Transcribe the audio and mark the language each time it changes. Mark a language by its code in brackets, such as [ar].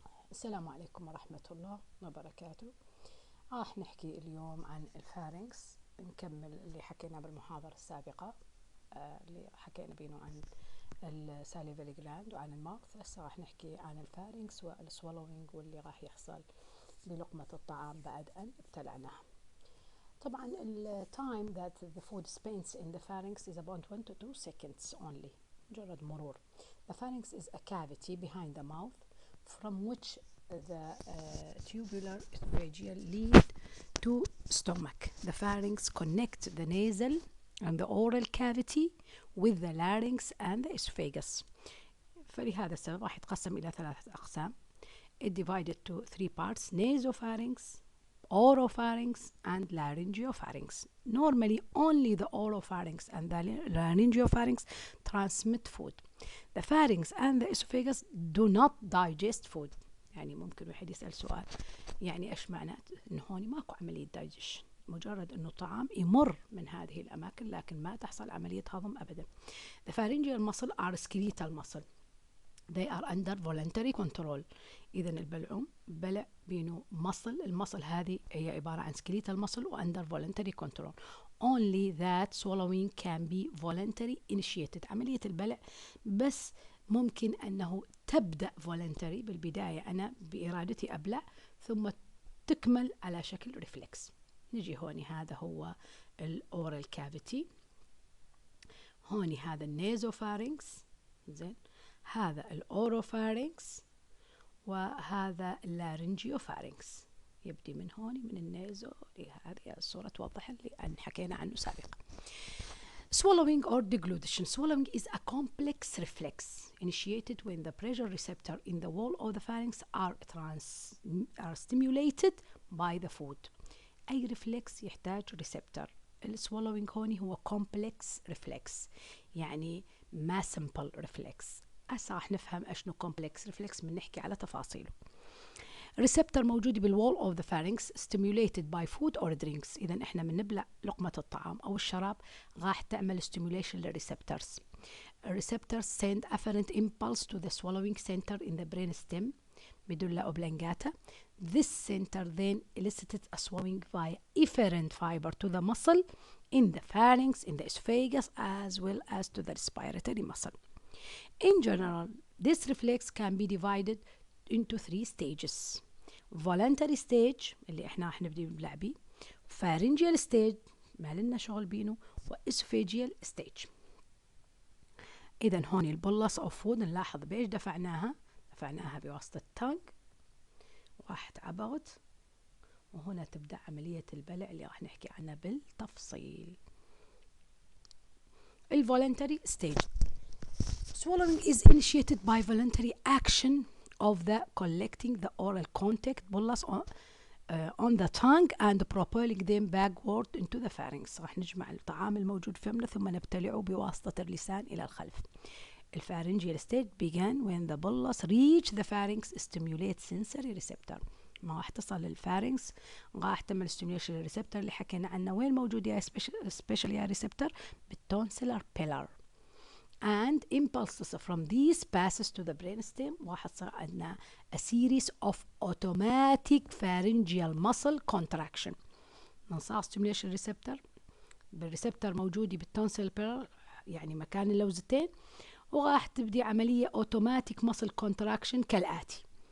[ar] السلام عليكم ورحمة الله وبركاته. راح نحكي اليوم عن الفارنكس، نكمل اللي حكينا بالمحاضرة السابقة اللي حكينا بينه عن الساليفري جلاند وعن الماوث. هسه راح نحكي عن الفارنكس والسوالوينج واللي راح يحصل بلقمة الطعام بعد أن ابتلعناها. [en] طبعا ال time that the food spends in the pharynx is about 1 to 2 seconds only، [ar] مجرد مرور. [en] The pharynx is a cavity behind the mouth from which the tubular esophageal lead to stomach. The pharynx connects the nasal and the oral cavity with the larynx and the esophagus. [ar] فلهذا السبب راح يتقسم إلى 3 أقسام. [en] It divided to 3 parts: nasopharynx, oropharynx and laryngopharynx. Normally only the oropharynx and the laryngopharynx transmit food. The pharynx and the esophagus do not digest food. [ar] يعني ممكن واحد يسأل سؤال، يعني ايش معناته؟ انه هون ماكو عملية دايجيشن، مجرد انه طعام يمر من هذه الاماكن لكن ما تحصل عملية هضم ابدا. [en] The pharyngeal muscle are skeletal muscle. They are under voluntary control. [ar] إذن البلعوم بلع بينه المصل هذه هي عبارة عن skeletal muscle و [en] under voluntary control. Only that swallowing can be voluntary initiated. [ar] عملية البلع بس ممكن أنه تبدأ voluntary بالبداية، أنا بإرادتي أبلع، ثم تكمل على شكل ريفلكس. نجي هوني، هذا هو الأورال كافيتي، هوني هذا النيزوفارينكس، زين، هذا الأوروفارينكس، وهذا اللارنجيوفارينكس. يبدي من هون من النيزو. هذه الصورة توضح اللي أن حكينا عنه سابقا. [en] Swallowing or deglutition. Swallowing is a complex reflex initiated when the pressure receptor in the wall of the pharynx are stimulated by the food. [ar] أي reflex يحتاج receptor. السوالوينج هوني هو complex reflex، يعني ما simple reflex. هسه راح نفهم اشنو complex reflex من نحكي على تفاصيله. [en] Receptor موجود بالوول of the pharynx stimulated by food or drinks. [ar] اذا احنا من نبلع لقمة الطعام او الشراب راح تعمل stimulation للريسبترز. [en] الريسبترز send afferent impulse to the swallowing center in the brain stem medulla oblongata. This center then elicited a swallowing via efferent fiber to the muscle in the pharynx, in the esophagus, as well as to the respiratory muscle. In general, this reflex can be divided into 3 stages: voluntary stage [ar] اللي احنا راح نبدي نبلع بيه، [en] pharyngeal stage [ar] ما لنا شغل بينه، [en] واسophageal stage. [ar] إذا هون البولس أوف فود نلاحظ بإيش دفعناها بواسطة التانج، راحت عبرت، وهنا تبدأ عملية البلع اللي راح نحكي عنها بالتفصيل. [en] الvoluntary stage. Swallowing is initiated by voluntary action of the collecting the oral contact bolus on the tongue and propelling them backward into the pharynx. [ar] راح نجمع الطعام الموجود في فمنا ثم نبتلعه بواسطة اللسان إلى الخلف. [en] الpharyngeal stage began when the bolus reach the pharynx stimulate sensory receptor. [ar] ما راح تصل للفارنكس راح تعمل stimulation للريسبتر اللي حكينا عنه. وين موجود يا special يا ريسبتر؟ بالتونسيلر pillar. [en] And impulses from these passes to the brainstem. [ar] راح تصير عندنا [en] a series of automatic pharyngeal muscle contraction. [ar] من صار stimulation receptor بالريسبتر موجودة بالتونسيل pillar، يعني مكان اللوزتين، وراح تبدي عملية [en] automatic muscle contraction [ar] كالآتي.